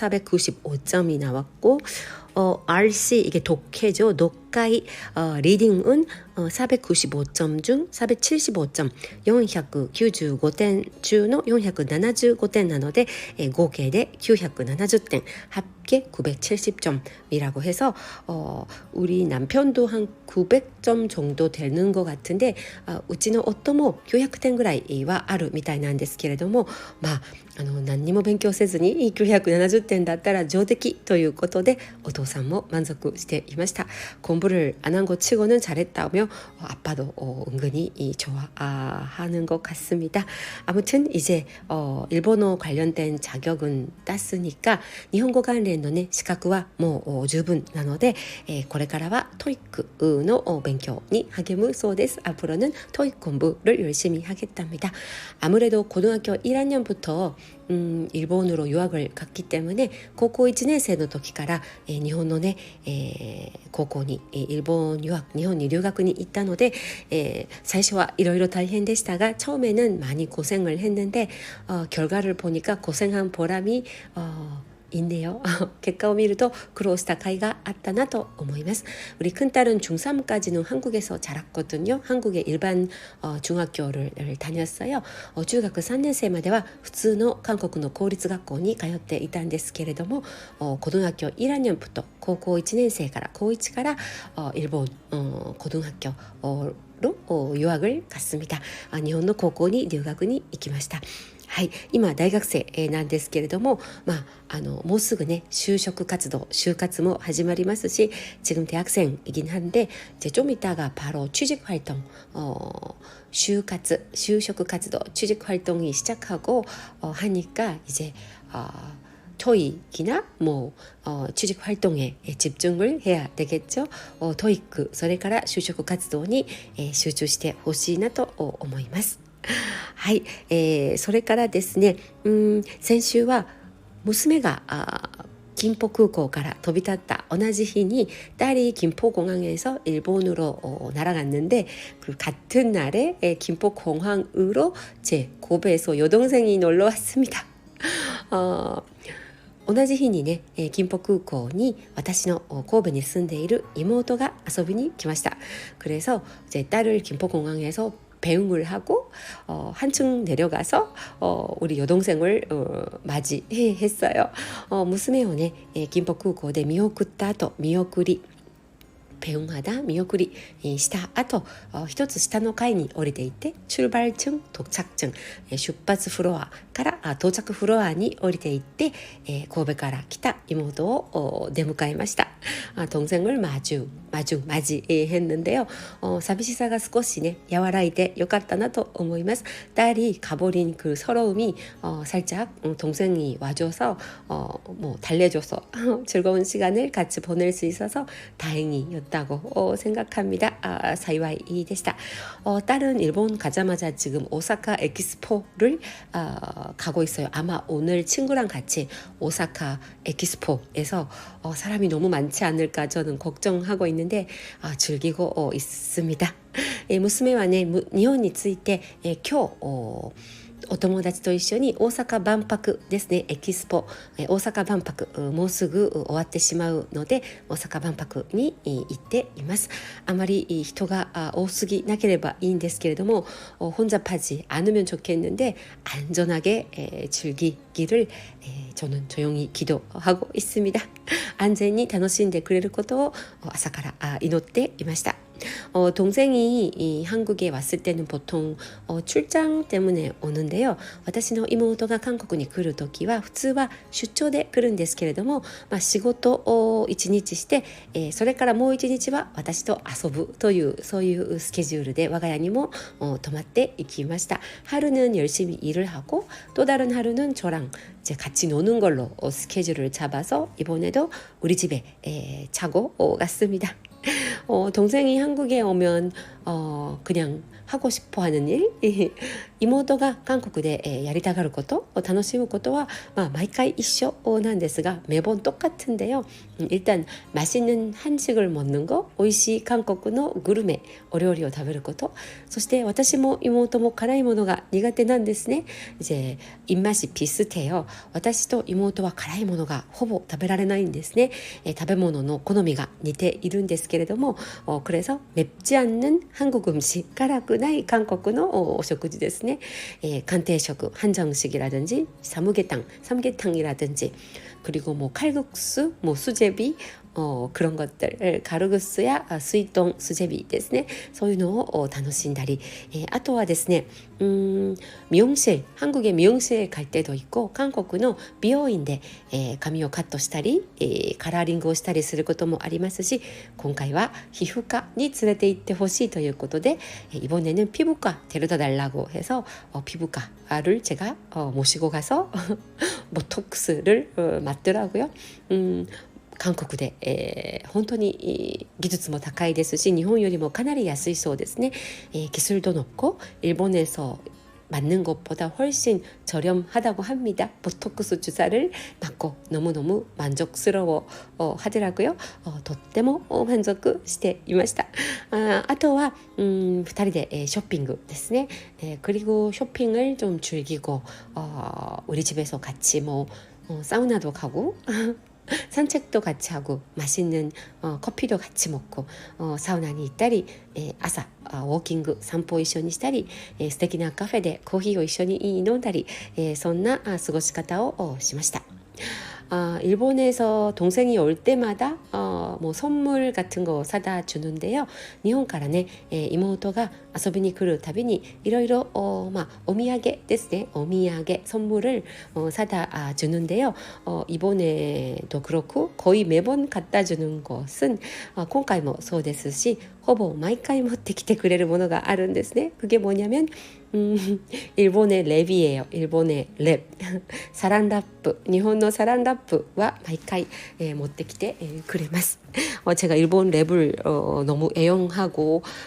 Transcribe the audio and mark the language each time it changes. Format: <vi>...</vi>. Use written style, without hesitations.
<ko>495점이 나왔고 RC 이게 독해죠. 독가이 리딩은 495점 중 475점</ko> <ja>495点中の 475点なので合計で 970点</ja> <ko>합계 970점이라고 해서 우리 남편도 한 900점 정도 되는 것 같은데</ko> <ja>うちの夫も900点ぐらいはあるみたいなんですけれども、何にも勉強せずに970点だったら上出来ということでお父さんも満足していました.</ja> <ko>공부를 안 한 것 치고는 잘했다며 아빠도 은근히 좋아하는 것 같습니다. 아무튼 이제 일본어 관련된 자격은 땄으니까 일본어 관련의</ko> <ja>資格はもう十分なので、これからは 토익の勉強に励むそうです.</ja> <ko>앞으로는 토익 공부를 열심히 하겠답니다. 아무래도 고등학교 1학년부터 일본으로 유학을 갔기 때문에 고고</ko> <ja>1年生の時から日本のね高校に</ja> <ko>일본 유학</ko> <ja>日本に留学に行ったので最初はいろいろ大変でしたが</ja> <ko>처음에는 많이 고생을 했는데 결과를 보니까 고생한 보람이 있네요.</ko> <ja>結果を見ると苦労した甲斐があったなと思います.</ja> <ko>우리 큰딸은 중3까지는 한국에서 자랐거든요. 한국의 일반 중학교를 다녔어요. 중학교</ko> <ja>3年生までは普通の韓国の公立学校に通っていたんですけれども</ja> <ko>고등학교 1학년부터 고고</ko> <ja>1年生から高1から</ja> <ko>일본 고등학교로 유학을 갔습니다.</ko> <ja>日本の高校に留学に行きました. はい、今大学生なんですけれども、もうすぐね就職活動就活も始まりますし</ja> <ko>지금 대학생이긴 한데 이제 좀 이따가 바로 취직 활동</ko> <ja>就職活動</ja> <ko>취직 활동이 시작하고 하니까 이제 토익이나 취직 활동에 집중을 해야 되겠죠.</ko> <ja>토익 それから就職活動に集中してほしいなと思います。はい、それからですね、先週は娘が</ja> <ko>김포</ko> <ja>空港から飛び立った同じ日に</ja> <ko>딸이 김포공항에서 일본으로 날아갔는데 그 같은 날에 김포공항으로 제 고베에서 여동생이 놀러 왔습니다.</ko> <ja>同じ日にね、金浦空港に私の神戸に住んでいる妹が遊びに来ました。</ja> <ko>그래서 제 딸을 김포공항에서 배웅을 하고 한층 내려가서 우리 여동생을 맞이했어요.</ko> <ja>娘をね、金浦空港で見送った後見送り</ja> <ko>배웅하다 미역구리</ko> <ja>した後一つ下の階に降りていって</ja> <ko>출발증 도착증</ko> <ja>出発フロアから到着フロアに降りていって神戸から来た妹を出迎えました。</ja> <ko>동생을 맞이했는데요.</ko> <ja>寂しさが少しね和らいでよかったなと思います。</ja> <ko>딸이 가버린 그 서러움이 살짝 동생이 와줘서 뭐 달래줘서 즐거운 시간을 같이 보낼 수 있어서 다행이었다고 생각합니다.</ko> <ja>幸いでした。</ja> <ko>딸은 일본 가자마자 지금 오사카 엑스포를 가고 있어요. 아마 오늘 친구랑 같이 오사카 엑스포에서 사람이 너무 많지 않을까 저는 걱정하고 있는데 즐기고 있습니다.</ko> <ja>娘はね日本について今日お友達と一緒に大阪万博ですね、エキスポ、大阪万博もうすぐ終わってしまうので大阪万博に行っています。あまり人が多すぎなければいいんですけれども</ja> <ko>혼잡하지 않으면 좋겠는데 안전하게 즐기기를 저는 조용히 기도하고 있습니다. 안전히</ko> <ja>楽しんでくれることを朝から祈っていました。</ja> <ko>동생이 한국에 왔을 때는 보통 출장 때문에 오는데요.</ko> <ja>私の妹が韓国に来るときは普通は出張で来るんですけれども、仕事を1日して、それからもう1日は私と遊ぶというそういうスケジュールで我が家にも泊まっていきました。</ja> <ko>하루는 열심히 일을 하고 또 다른 하루는 저랑 이제 같이 노는 걸로 스케줄을 잡아서 이번에도 우리 집에 자고 갔습니다. 동생이 한국에 오면 그냥 하고 싶어 하는 일</ko> <ja>妹が韓国でやりたがること楽しむことは毎回一緒なんですが</ja> <ko>매번 똑같은데요. 일단 맛있는 한식을 먹는 거,</ko> <ja>美味しい韓国のグルメお料理を食べること、そして私も妹も辛いものが苦手なんですね。</ja> <ko>이제 입맛이 비슷해요.</ko> <ja>私と妹は辛いものがほぼ食べられないんですね。食べ物の好みが似ているんですけれども</ja> <ko>그래서 맵지 않는 한국 음식,</ko> <ja>辛くない韓国のお食事ですね。</ja> <ko>간태식, 한정식이라든지 삼계탕이라든지 그리고 뭐 칼국수, 뭐 수제비 그런 것들 가루국수야 수이동 수제비 ですね。</ko> <ja>そういうのを楽しんだり、あとはですね</ja> <ko>미용실, 한국의 미용실에 갈 때도 있고</ko> <ja>한국의 美容院で 髪をカットしたり カラーリングをしたりすることもありますし今回は皮膚科に連れて行ってほしいということで</ja> <ko>이번에는 피부과 데려다 달라고 해서 피부과를 제가 모시고 가서 보톡스를 맞더라고요.</ko> <ja>韓国で、本当に技術も高いですし日本よりもかなり安いそうですね。</ja> <ko>기술도 높고 일본에서 맞는 것보다 훨씬 저렴하다고 합니다. 보톡스 주사를 맞고 너무너무 만족스러워 하더라고요.</ko> <ja>とっても満足していました。あとは2人でショッピングですね。</ja> <ko>그리고 쇼핑을 좀 즐기고 우리 집에서 같이 뭐 사우나도 가고 산책도 같이 하고 맛있는 커피도 같이 먹고</ko> <ja>사우나に行ったり 朝ウォーキング散歩を一緒にしたり素敵なカフェでコーヒーを一緒に飲んだりそんな過ごし方をしました。</ja> <ko>일본에서 동생이 올 때마다 뭐 선물 같은 거 사다 주는데요.</ko> <ja>일본からね 妹が 遊びに来るたびにいろいろお土産ですね。お土産</ja> <ko>선물을 사다 주는데요. 이번에도 그렇고 거의 매번 갖다 주는 것은</ko> <ja>今回もそうですしほぼ毎回持ってきてくれるものがあるんですね。</ja> <ko>그게 뭐냐면 일본의 랩이에요. 일본의 랩. 사랑라프. 일본의 사랑라프와</ko> <ja>毎回 持ってきてくれます。</ja> <ko>제가 일본 랩을 너무 애용하고</ko>